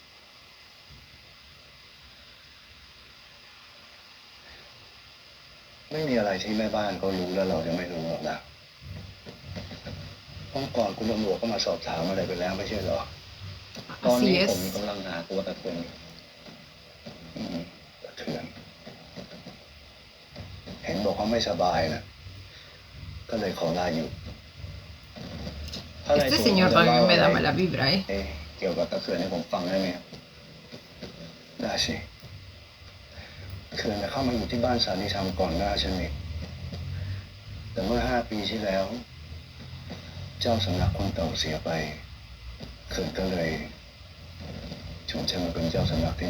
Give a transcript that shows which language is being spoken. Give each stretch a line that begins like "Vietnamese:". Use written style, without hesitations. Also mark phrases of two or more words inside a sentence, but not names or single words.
Thai: ไม่มีอะไรที่แม่บ้านเขารู้แล้วเราจะไม่รู้หรอกนะเมื่อก่อนคุณตำรวจก็มาสอบถามอะไรไปแล้วไม่ใช่เหรอ ตอน
Spanish: Así
Thai: นี้
Spanish: es.
Thai: ผมกำลังหาตัวตะเทือนอยู่ตะเทือน เห็นบอกว่าไม่สบายนะ ก็เลยขอลาอยู่
Spanish: Este señor también me da mala vibra, ¿eh?
Thai: เกี่ยวกับตะเขื่อนให้ผมฟังได้ไหมครับได้สิเขื่อนเข้ามาอยู่ที่บ้านสานิธรรมก่อนหน้าฉันเองแต่เมื่อ 5 ปีที่แล้ว เจ้าสำนักคนเก่าเสียไปเขื่อนก็เลยชวนฉันมาเป็นเจ้าสำนักที่